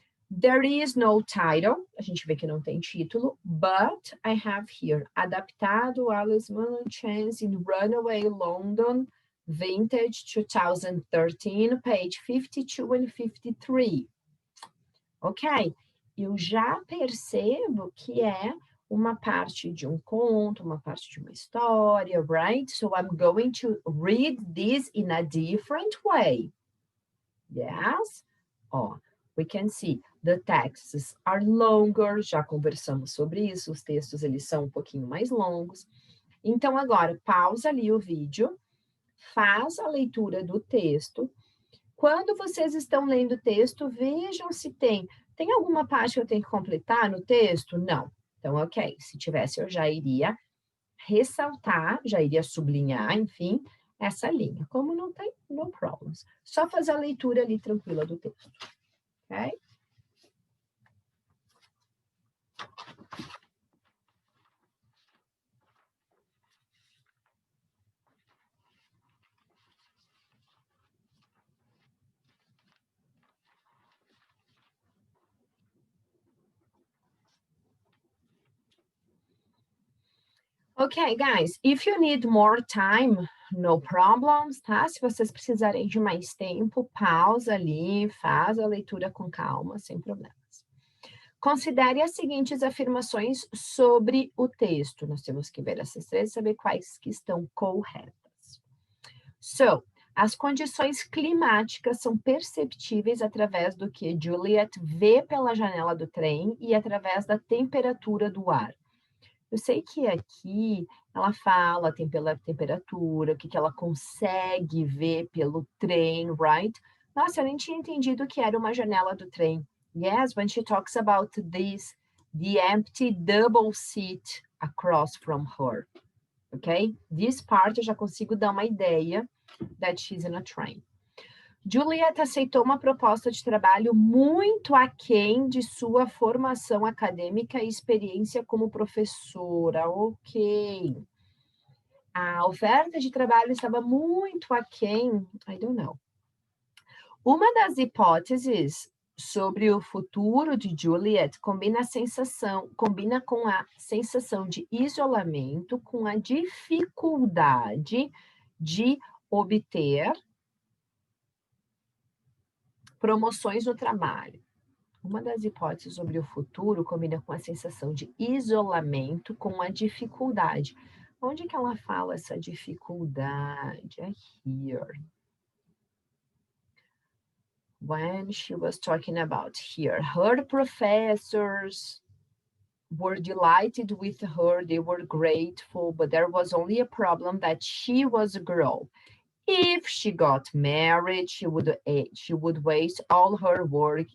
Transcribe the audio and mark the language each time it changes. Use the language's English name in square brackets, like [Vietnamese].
[English] There is no title, [Portuguese] a gente vê que não tem título, [English] but I have here, adaptado Alice Munro Chance in Runaway London, Vintage 2013, page 52 and 53. [Portuguese] Ok, eu já percebo que é uma parte de um conto, uma parte de uma história, right? [English] So I'm going to read this in a different way. Yes? [Portuguese] Ó, [English] we can see the texts are longer, [Portuguese] já conversamos sobre isso, os textos eles são um pouquinho mais longos. Então agora, pausa ali o vídeo, faz a leitura do texto. Quando vocês estão lendo o texto, vejam se tem alguma parte que eu tenho que completar no texto? Não. Então, ok, se tivesse eu já iria ressaltar, já iria sublinhar, enfim, essa linha. Como não tem, no problems. Só fazer a leitura ali tranquila do texto. Ok? [English] Ok, guys, if you need more time, no problems, tá? [Portuguese] Se vocês precisarem de mais tempo, pausa ali, faz a leitura com calma, sem problemas. Considere as seguintes afirmações sobre o texto. Nós temos que ver essas três e saber quais que estão corretas. So, as condições climáticas são perceptíveis através do que Juliet vê pela janela do trem e através da temperatura do ar. Eu sei que aqui ela fala pela temperatura, o que ela consegue ver pelo trem, right? Nossa, eu nem tinha entendido que era uma janela do trem. [English] Yes, when she talks about this, the empty double seat across from her. Ok? This part [Portuguese] eu já consigo dar uma ideia [English] that she's in a train. [Portuguese] Juliet aceitou uma proposta de trabalho muito aquém de sua formação acadêmica e experiência como professora. Ok. A oferta de trabalho estava muito aquém. [English] I don't know. [Portuguese] Uma das hipóteses sobre o futuro de Juliet combina com a sensação de isolamento, com a dificuldade de obter promoções no trabalho. Uma das hipóteses sobre o futuro combina com a sensação de isolamento, com a dificuldade. Onde que ela fala essa dificuldade? É here. [English] when she was talking about here, her professors were delighted with her, they were grateful, but there was only a problem that she was a girl. If she got married, she would waste all her work.